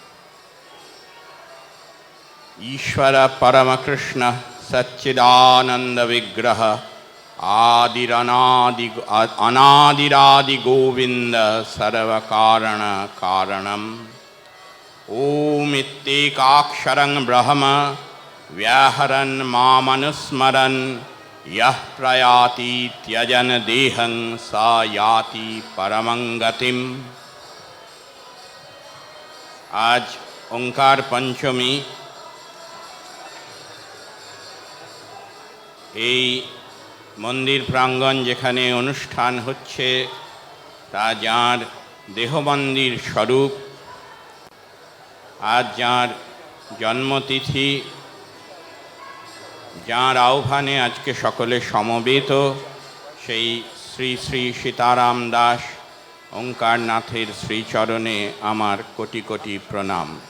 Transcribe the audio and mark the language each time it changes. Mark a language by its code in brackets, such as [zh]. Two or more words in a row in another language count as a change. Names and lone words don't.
[sa] ईश्वर परमकृष्ण सच्चिदानंद विग्रह अनादिरादि गोविंद सर्वकारण कारणम ओम इत्येकाक्षरं ब्रह्म व्याहरन् मामनुस्मरन् यः प्रयाति त्यजन देहं स याति परमं गतिम्। [hi] आज ओंकार पंचमी। [bn] এই মন্দির প্রাঙ্গণ যেখানে অনুষ্ঠান হচ্ছে তা যার দেহমন্দির স্বরূপ, আজ যার জন্মতিথি, যার আহ্বানে আজকে সকলে সমবেত, সেই শ্রী শ্রী সীতারাম দাস ওঙ্কারনাথের শ্রীচরণে আমার কোটি কোটি প্রণাম।